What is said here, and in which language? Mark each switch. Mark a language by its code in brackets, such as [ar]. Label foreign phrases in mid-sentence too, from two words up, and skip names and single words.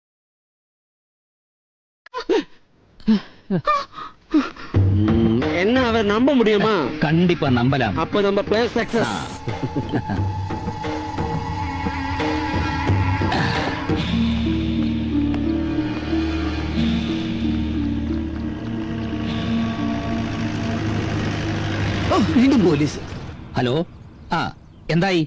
[ta] എന്നാ நம்ப முடியுமா? கண்டிப்பா நம்பலாம். அப்ப நம்ம பிளே சக்சஸ். [ml] വീണ്ടും പോലീസ്. ഹലോ, എന്തായി?